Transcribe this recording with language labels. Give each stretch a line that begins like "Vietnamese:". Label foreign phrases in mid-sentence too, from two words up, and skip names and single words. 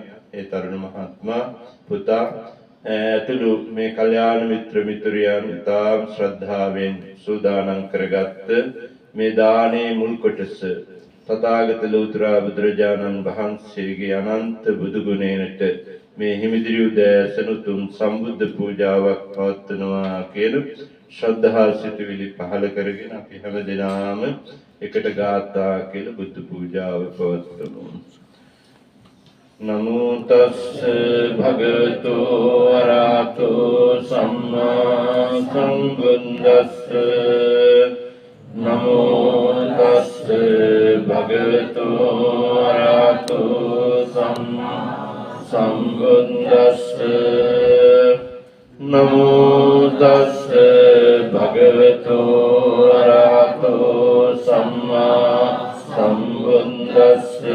Sinhala: ඒ තරුණ මහත්මයා පුතා ඇතුළු මේ කල්යාණ මිත්‍ර මිතුරියන් ඉතාම ශ්‍රද්ධාවෙන් සූදානම් කරගත්ත මේ දානේ මුල් කොටස තථාගත ලෝතර බුදුරජාණන් වහන්සේගේ අනන්ත බුදු ගුණයට මේ හිමිදිරි උදෑසන උතුම් සම්බුද්ධ පූජාවක් පවත්වනවා කියන ශ්‍රද්ධා සිතුවිලි පහළ කරගෙන අපි හැම දිනම එකට ගාථා කියලා බුද්ධ පූජාව පවත්වමු.
Pali: නමෝ තස්ස භගවතු අරහතෝ සම්මා සම්බුද්දස්ස නමෝ තස්ස භගවතු අරහතෝ සම්මා සම්බුද්දස්ස නමෝ තස්ස භගවතු අරහතෝ සම්මා සම්බුද්දස්ස